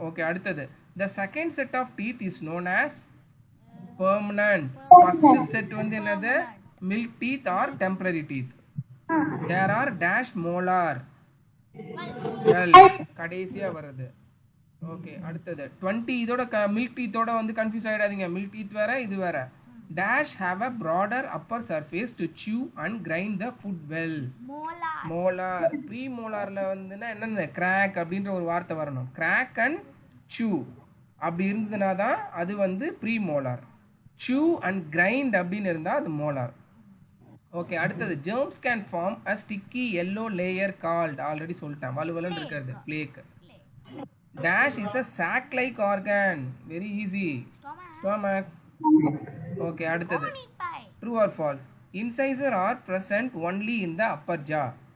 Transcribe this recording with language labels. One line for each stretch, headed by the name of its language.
English: Okay, அடுத்தது the second set of teeth is known as permanent.
Tamil: First set வந்து என்னது? Milk teeth R temporary teeth.
English: there are dash molar,
Tamil: கடைசியாக வருது. Okay, அடுத்தது 20. இதோட milk டீத்தோட வந்து கன்ஃபியூஸ் ஆகிடாதீங்க. மில்க் டீத் வேற, இது வேற.
English: dash have a broader upper surface to chew and grind the food well.
Tamil: Molar molar pre மோலாரில் வந்துன்னா என்னென்ன கிராக் அப்படின்ற ஒரு வார்த்தை வரணும். கிராக் அண்ட் chew அப்படி இருந்ததுனா தான் அது வந்து pre molar. chew and grind அப்படின்னு இருந்தால் அது மோலார்.
English: okay, அடுத்தது germs can form a sticky yellow layer called,
Tamil: already சொல்லிட்டேன், வலுவலுன்னு இருக்கிறது plague.
English: dash is a sac like organ, very easy, stomach.
Tamil: Okay, அடுத்தது by
English: true or false, incisor are present only in the upper jaw.